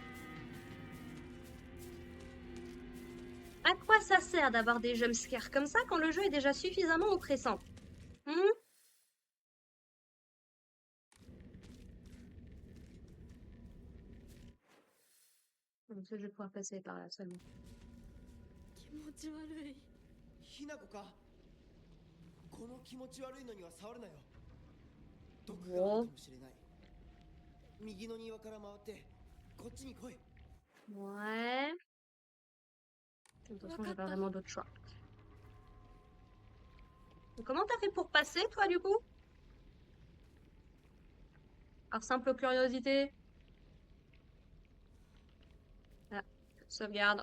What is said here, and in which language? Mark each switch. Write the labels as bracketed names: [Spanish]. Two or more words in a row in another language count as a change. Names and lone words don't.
[French] À quoi ça sert d'avoir des jumpscares comme ça quand le jeu est déjà suffisamment oppressant? Hmm. Comme ça, je vais pouvoir passer par là seulement. [Japanese] 気持ち悪い。ひなこか。この気持ち悪いのには触るなよ。毒があるかもしれない。右の庭から回ってこっちに来い。 [French] Ouais. De toute façon, j'ai pas vraiment d'autre choix. Donc, comment t'as fait pour passer, toi, du coup? Par simple curiosité. Ah, sauvegarde.